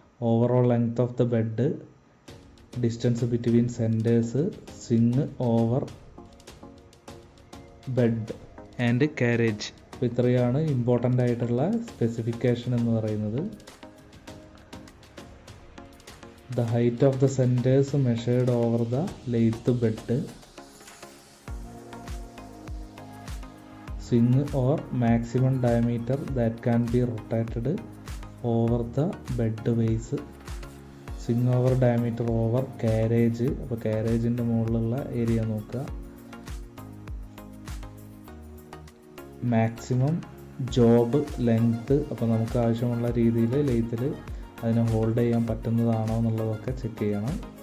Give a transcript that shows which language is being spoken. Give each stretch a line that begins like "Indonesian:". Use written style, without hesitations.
English: Overall length of the bed, distance between centres, swing over bed and carriage.
Malayalam: അപ്പോൾ ഇത്രയാണ് important ആയിട്ടുള്ള specification എന്ന് പറയുന്നത്.
English: The height of the centers measured over the lathe bed, swing or maximum diameter that can be rotated over the bed base, swing over diameter over carriage.
Malayalam: അപ്പോൾ കാരേജിൻ്റെ മുകളിലുള്ള area നോക്കുക. Maximum job length, അപ്പോൾ നമുക്ക് ആവശ്യമുള്ള രീതിയിൽ ലെയ്ത്തിൽ അതിനെ hold ചെയ്യാൻ പറ്റുന്നതാണോ എന്നുള്ളതൊക്കെ ചെക്ക് ചെയ്യണം.